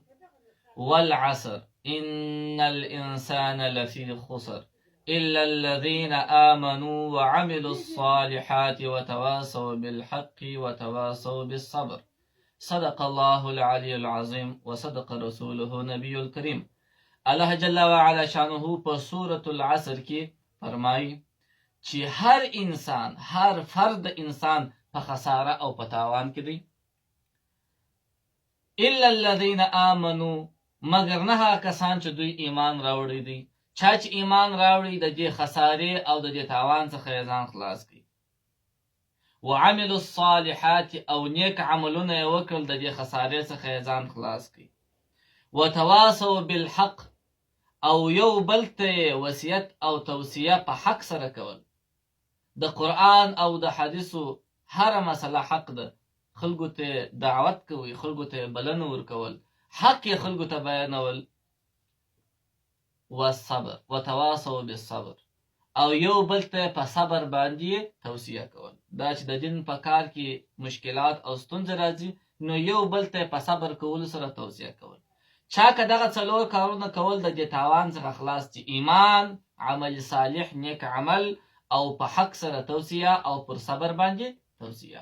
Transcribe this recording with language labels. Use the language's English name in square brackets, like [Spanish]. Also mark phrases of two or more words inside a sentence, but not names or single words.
[Arabic] والعصر إن الإنسان لفي خسر إلا الذين آمنوا وعملوا الصالحات وتواصوا بالحق وتواصوا بالصبر. صدق الله العلي العظيم وصدق رسوله نبي الكريم. [Pashto] الله [Arabic] جل وعلا [Pashto] شانه په سورة العصر کې فرمایي چې هر فرد انسان په خساره او په تاوان کې دی. [Arabic] الا الذين آمنوا، [Pashto] مگر نه کسان چې دوی ایمان راوړي دي. چا چې ایمان راوړي د دې خسارې او د دې تاوان څخه یې ځان خلاص کړي. [Arabic] وعملوا الصالحات، [Pashto] او نیک عملونه یې وکړل د دې خسارې څخه یې ځان خلاص کړي. [Arabic] وتواصوا بالحق، [Pashto] او یو بل ته وصیت او توصیه په حق سره کول. د قرآن او د حدیثو هر مسله حق ده. خلکو ته دعوت کوي، خلکو ته بلنه ورکول، حق یې خلکو ته بیانول. [Arabic] والصبر، وتواصوا بالصبر، [Pashto] او یو بل ته په صبر باندې توصیه کول. دا چې د دین په کار کې مشکلات او ستونزې راځي، نو یو بل ته په صبر کولو سره توصیه کول. چا که دغه څلور کارونه کول د دې تاوان څخه خلاص دي: ایمان، عمل صالح، نیک عمل، او په حق سره توصیه، او پر صبر باندې توصیه.